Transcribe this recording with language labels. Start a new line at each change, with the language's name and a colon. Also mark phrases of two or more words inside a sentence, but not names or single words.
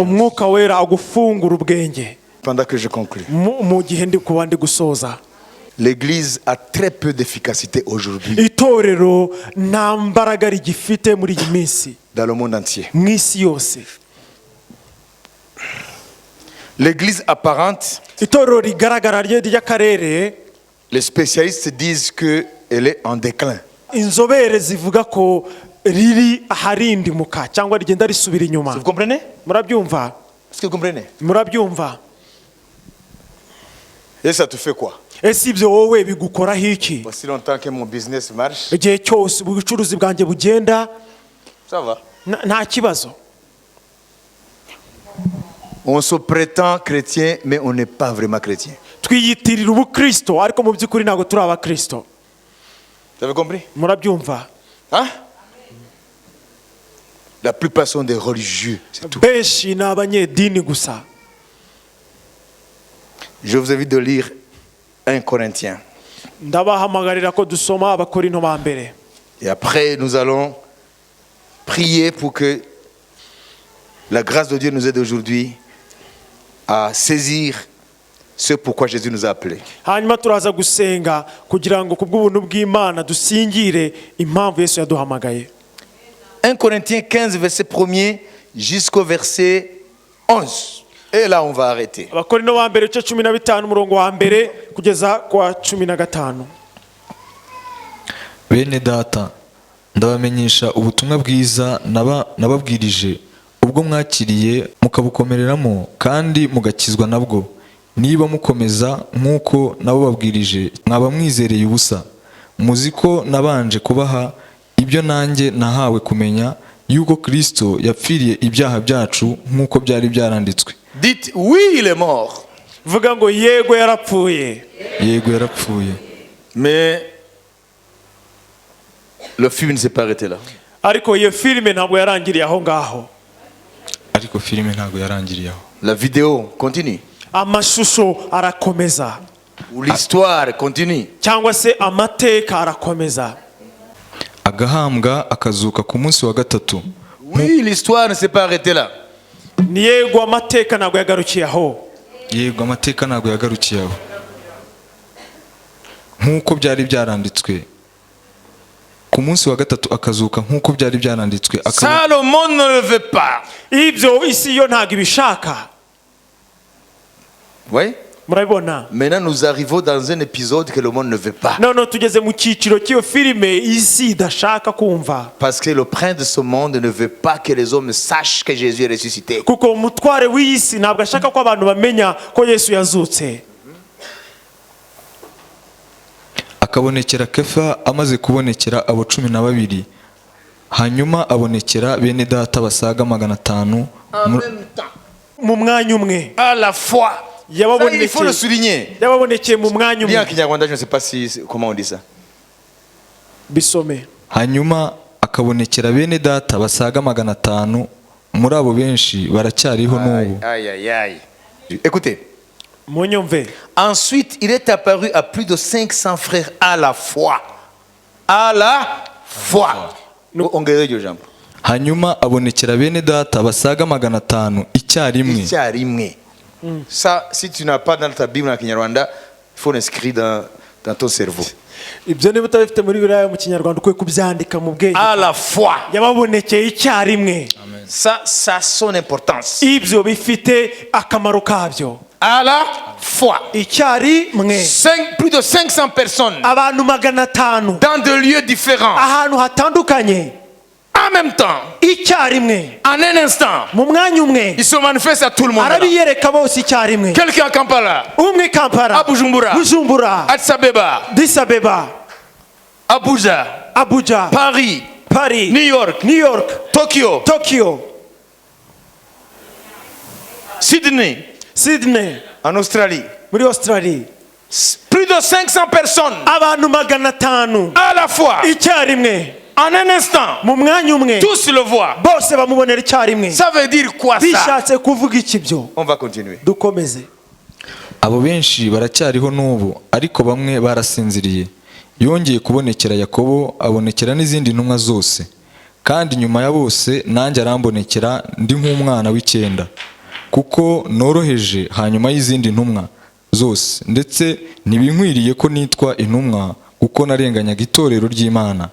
Kinyarwanda: Umwuka wera agufungura ubwenge.
French: Pendant que je conclue.
Kinyarwanda: Mu gihe ndi kuba ndi gusoza,
French: L'église a très peu d'efficacité aujourd'hui
Kinyarwanda: itorero nta mbaraga rigifite muri iyi minsi
French: dans le monde entier.
Kinyarwanda: mu isi yose.
French: L'église apparente,
Kinyarwanda: Itorero rigaragara ry'akarere,
French: les spécialistes disent qu'elle est en déclin.
Kinyarwanda: inzobere zivuga ko riri aharindimuka cyangwa rigenda risubira inyuma.
French: Vous comprenez?
Kinyarwanda: Murabyumva?
French: Est-ce que vous comprenez?
Kinyarwanda: Murabyumva?
French: Et ça te fait quoi?
Kinyarwanda: Ese ibyo wowe bigukoraho iki?
French: Aussi longtemps que mon business marche,
Kinyarwanda: Igihe cyose ubucuruzi bwanjye bugenda
French: ça va.
Kinyarwanda: nta kibazo.
French: On se prétend chrétien, mais on n'est pas vraiment chrétien.
Kinyarwanda: twiyitirira ubukristo ariko mu by'ukuri ntabwo turi abakristo.
French: Vous avez compris?
Kinyarwanda: Murabyumva?
French: Hein? La plupart sont des religieux, c'est tout.
Kinyarwanda: Benshi ni abanyedini gusa.
French: Je vous invite de lire 1 Corinthiens.
Kinyarwanda: Ndabahamagarira ko dusoma Abakorinto ba mbere.
French: Et après, nous allons prier pour que la grâce de Dieu nous aide aujourd'hui à saisir ce pourquoi Jésus nous a appelés.
Kinyarwanda: Hanyuma turaza gusenga kugira ngo kubw'ubuntu bw'Imana dusingire impamvu Yesu yaduhamagaye.
French: 1 Corinthiens 15, verset 1er jusqu'au verset 11. Et là, on va arrêter.
Kinyarwanda: Abakorinto ba mbere cyo 15 umurongo wa mbere kugeza kwa 15. bene data ndabamenyesha ubutumwa bwiza nababwirije ubwo mwakiriye mukabukomereramo kandi mugakizwa nabwo. Niba mukomeza nk'uko nabo babwirije mwaba mwizereye ubusa. Muzi ko nabanje kubaha ibyo nanjye nahawe kumenya, yuko Kristo yapfiriye ibyaha byacu nk'uko byari byaranditswe.
French: Dites oui, il est mort.
Kinyarwanda: Vuga ngo yego yarapfuye. Yego yarapfuye.
French: Mais le film ne s'est pas arrêté là.
Kinyarwanda: Ariko iyo filime ntabwo yarangiriye aho ngaho. Ariko filime ntabwo yarangiriye aho.
French: La vidéo continue.
Kinyarwanda: Amashusho arakomeza.
French: Ou l'histoire continue.
Kinyarwanda: Cyangwa se amateka arakomeza. Agahambwa akazuka ku munsi wa gatatu.
French: Oui, l'histoire ne s'est pas arrêtée là.
Kinyarwanda: Ni yego amateka ntabwo yagarukiye aho. Yego amateka ntabwo yagarukiye aho. Nk'uko byari byaranditswe. Ku munsi wa gatatu akazuka nk'uko byari byaranditswe.
French: Ça, le monde ne le veut pas.
Kinyarwanda: Ibyo isi yo ntabwo ibishaka.
French: Oui.
Kinyarwanda: Murabibona?
French: Maintenant, nous arrivons dans un épisode que le monde ne veut pas.
Kinyarwanda: None tugeze mu cyiciro cy'iyo filime isi idashaka kumva.
French: Parce que le prince de ce monde ne veut pas que les hommes sachent que Jésus est ressuscité.
Kinyarwanda: Kuko umutware w'isi ntabwo ashaka ko abantu bamenya ko Yesu yazutse. Akabonekera Kefa amaze kubonekera abo 12. Hanyuma abonekera bene data basaga 500 mu mwanya umwe.
French: À la fois. Ça, il faut le souligner.
Kinyarwanda: Yababonekeye mu mwanya
French: Bien
Kinyarwanda: umwe.
French: Kinyarwanda, je ne sais pas comment on dit ça.
Kinyarwanda: Bisome. Hanyuma akabonekera bene data basaga 500. Muri abo benshi baracyariho n'ubu.
French: Aïe, aïe, aïe. Écoutez.
Kinyarwanda: Munyumve.
French: Ensuite, il est apparu à plus de 500 frères à la fois. À la fois.
Kinyarwanda: Ongereyo jambo. Hanyuma abonekera bene data basaga 500 icyarimwe. Icyarimwe.
French: Ça, si tu n'as pas dans ta Bible en Kinyarwanda, il faut l'inscrire dans ton cerveau.
Kinyarwanda: Ibyo niba utabifite muri Bibiliya mu Kinyarwanda ukwiye kubyandika mu bwenge.
French: À la fois.
Kinyarwanda: Yababonekeye icyarimwe.
French: Ça a son importance.
Kinyarwanda: Ibyo bifite akamaro kabyo.
French: À la fois.
Kinyarwanda: Icyarimwe.
French: Plus de 500 personnes.
Kinyarwanda: Abantu 500.
French: Dans des lieux différents.
Kinyarwanda: Ahantu hatandukanye.
French: En même temps.
Kinyarwanda: Icyarimwe.
French: En un instant.
Kinyarwanda: Mu mwanya umwe.
French: Il se manifeste à tout le monde.
Kinyarwanda: Arabiyereka bose icyarimwe.
French: Quelqu'un à Kampala.
Kinyarwanda: Umwe Kampala.
French: À Bujumbura.
Kinyarwanda: Bujumbura.
French: Addis Abeba.
Kinyarwanda: Addis Abeba.
French: Abuja.
Kinyarwanda: Abuja.
French: Paris.
Kinyarwanda: Paris.
French: New York.
Kinyarwanda: New York.
French: Tokyo.
Kinyarwanda: Tokyo.
French: Sydney.
Kinyarwanda: Sydney.
French: En Australie.
Kinyarwanda: Muri Australie.
French: Plus de 500 personnes.
Kinyarwanda: Abantu 500.
French: À la fois.
Kinyarwanda: Icyarimwe.
French: En un instant.
Kinyarwanda: Mu mwanya umwe.
French: Tous le voient.
Kinyarwanda: Bose bamubonera icyarimwe.
French: Ça veut dire quoi ça?
Kinyarwanda: Bishatse kuvuga iki byo?
French: On va continuer.
Kinyarwanda: Dukomeze. Abo benshi baracyariho n'ubu ariko bamwe barasinziriye. Yongeye kubonekera Yakobo abonekera n'izindi ntumwa zose. Kandi nyuma ya bose nanjye arambonekera ndi nk'umwana w'icyenda. Kuko noroheje hanyuma y'izindi ntumwa zose ndetse ntibinkwiriye ko nitwa intumwa kuko narenganyaga itorero ry'Imana.